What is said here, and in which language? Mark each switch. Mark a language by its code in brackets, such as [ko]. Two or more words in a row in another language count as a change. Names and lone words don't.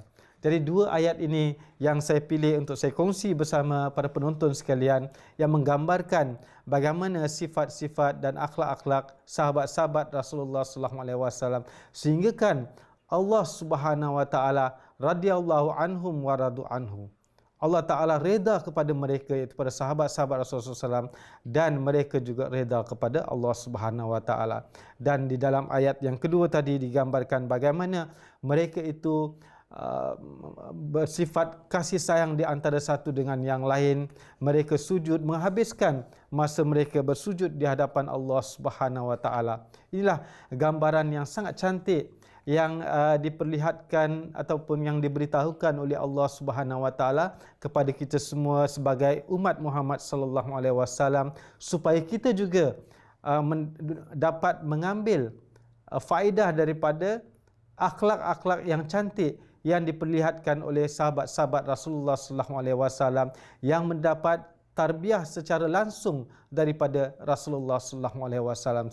[ms] Jadi dua ayat ini yang saya pilih untuk saya kongsi bersama para penonton sekalian, yang menggambarkan bagaimana sifat-sifat dan akhlak-akhlak sahabat-sahabat Rasulullah SAW, sehingga kan Allah [ar] سبحانه وتعالى رضي الله عنهم ورضوا عنه. [ms] Allah Ta'ala reda kepada mereka, iaitu pada sahabat-sahabat Rasulullah SAW, dan mereka juga reda kepada Allah [ar] سبحانه وتعالى. [ms] Dan di dalam ayat yang kedua tadi digambarkan bagaimana mereka itu bersifat kasih sayang di antara satu dengan yang lain. Mereka sujud, menghabiskan masa mereka bersujud di hadapan Allah [ar] سبحانه وتعالى. [ms] Inilah gambaran yang sangat cantik yang diperlihatkan ataupun yang diberitahukan oleh Allah [ar] سبحانه وتعالى [ms] kepada kita semua sebagai umat Muhammad [ar] صلى الله عليه وسلم, [ms] supaya kita juga dapat mengambil faedah daripada akhlak-akhlak yang cantik yang diperlihatkan oleh sahabat-sahabat Rasulullah [ar] صلى الله عليه وسلم, [ms] yang mendapat tarbiyah secara langsung daripada Rasulullah [ar] صلى الله عليه وسلم.